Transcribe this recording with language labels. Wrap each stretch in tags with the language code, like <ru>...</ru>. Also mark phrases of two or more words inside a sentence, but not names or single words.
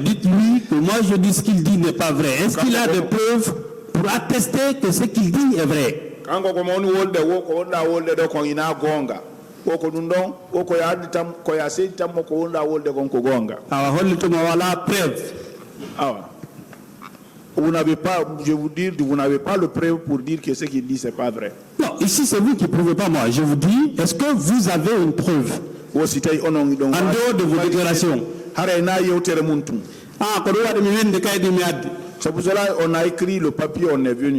<fr>Dites-lui que moi, je dis ce qu'il dit n'est pas vrai. Est-ce qu'il a des preuves pour attester que ce qu'il dit est vrai?</fr> <ff>Oko ɗum ɗon oko yaadi tam ko ya seedi tam ko wonɗa wolde kon ko gonga awa hollituma wala preuve</ff> <fr>awa vous n'avez pas, je vous dis, vous n'avez pas le preuve pour dire que ce qu'il dit c'est pas vrai. Non, ici c'est vous qui ne prouvez pas moi. Je vous dis, est-ce que vous avez une preuve en dehors de vos déclarations? C'est pour cela qu'on a écrit le papier, on est venu.</fr>